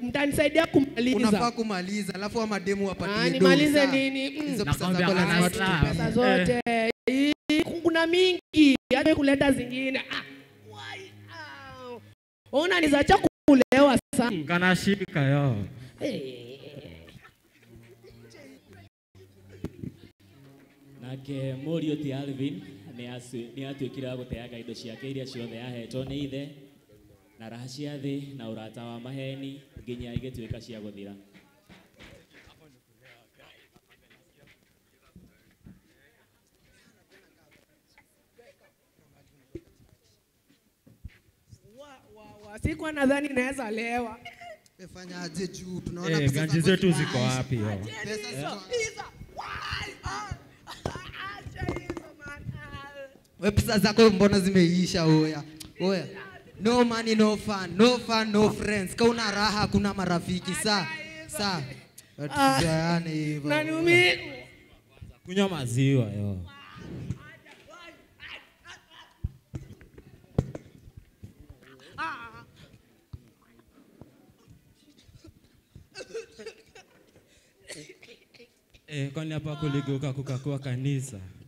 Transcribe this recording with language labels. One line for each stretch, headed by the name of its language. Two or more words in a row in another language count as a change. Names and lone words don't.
Swahili: Mtanisaidia kumaliza. Unafaa kumaliza, alafu mademu wapatie dosa. Nimalize nini? Hizo pesa zako lazima tutupe. Pesa zote. Kuna mingi. Hata kuleta zingine. Unanizacha kulewa sana. Kana shika yo.
Kikuyu: Nake Morio ti Alvin ni atuĩkire gũteaga indo ciake iria ciothe yahetwo nĩ ithe na raha cia thĩ na ũrata wa maheni nginya igĩtuĩka cia gũthira.
Swahili: Sikuwa nadhani naweza lewa. Fanya aje juu tunaona pesa ganji zetu ziko wapi yo? Pesa ziko. Wewe pesa zako mbona zimeisha oya?
English: No money no fun, no fun no friends.
Swahili: Kauna raha kuna marafiki saa. Tusiane hivyo. Nanumi. Kunywa maziwa yo. Kwani hapa kuligeuka kukakuwa kanisa?